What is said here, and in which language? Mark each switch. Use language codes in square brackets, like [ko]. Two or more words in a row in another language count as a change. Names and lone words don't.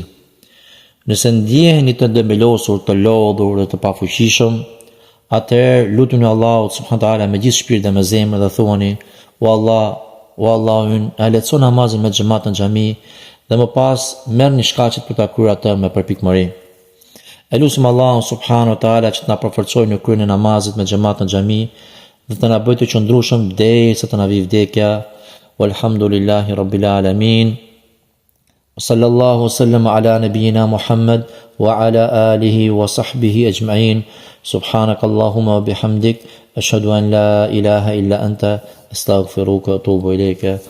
[sq] Nëse ndjeheni të dembelosur, të lodhur dhe të pafuqishëm, atëherë lutuni Allahut [ar] سبحانه تعالى [sq] me gjithë shpirt dhe me zemër dhe thuani: O Allah ynë, e lehtëso namazin me xhamat në xhami dhe më pas merrni shkaqet për ta kryer atë me përpikmëri. E lutim Allahun [ar] سبحانه تعالى [sq] që të na përforcojë në kryen e namazit me xhamat në xhami dhe të na bëjë të qëndrueshëm derisa të na vijë vdekja. [ar] والحمد لله رب العالمين. صلى الله وسلم على نبينا محمد وعلى آله وصحبه أجمعين. سبحانك اللهم وبحمدك أشهد أن لا إله إلا أنت أستغفرك وأتوب إليك.